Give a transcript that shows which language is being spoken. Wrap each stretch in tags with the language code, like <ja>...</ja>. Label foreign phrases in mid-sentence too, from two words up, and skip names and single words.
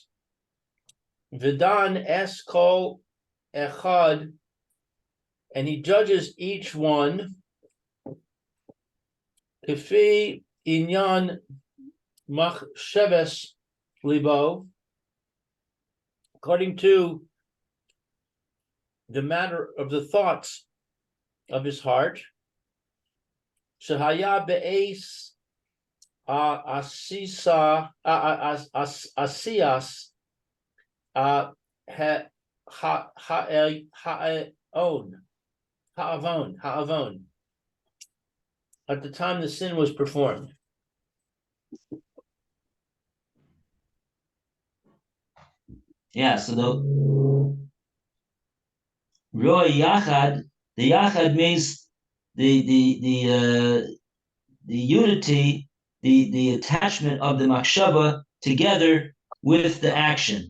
<he>ודן את כל אחד,</he> <en>and he judges each one.</en> <he>כפי ענין מחשבת לבו,</he> <en>according to the matter of the thoughts of his heart.</en> <he>שהיה בעת עשיה עשיית העון,</he> <en>at the time the sin was performed. Yeah, so the Roy Yachad, the Yachad means the unity, the attachment of the Machshava together with the action.</en>